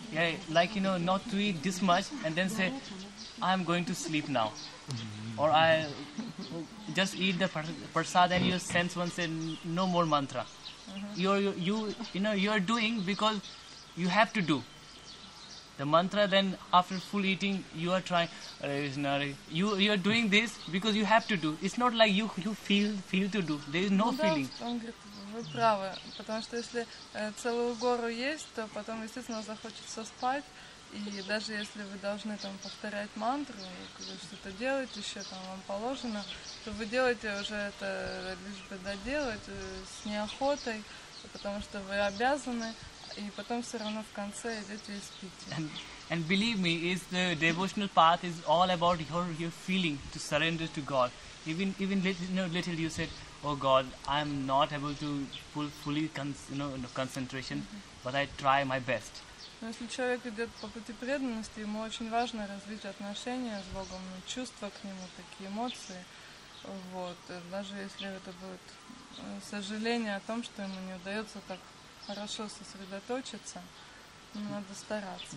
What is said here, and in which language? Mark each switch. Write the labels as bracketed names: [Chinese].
[English] Yeah, like not to eat this much and then say, I'm going to sleep now, or I just eat the prasad and your sense one said no more mantra. You're doing because you have to do the mantra. Then after full eating, you are trying. You are doing this because you have to do. It's not like you feel to do. There is no [Russian] Ну да, [English] feeling. [Russian] он говорит, вы правы, потому что если целую гору есть, то потом, естественно, захочется спать, и даже если вы должны там повторять мантру, вы что-то делаете еще, там вам положено, то вы делаете уже это лишь бы доделать с неохотой, потому что вы обязаны, и потом все равно в конце идете и спите. [English] And believe me, is the devotional path is all about your feeling to surrender to God. Even little you said, oh God, I'm not able to fully concentration, but I try my best. [Russian] Но если человек идет по пути преданности, ему очень важно развить отношения с Богом, чувства к Нему, такие эмоции. Вот. Даже если это будет сожаление о том, что ему не удается так хорошо сосредоточиться, надо стараться.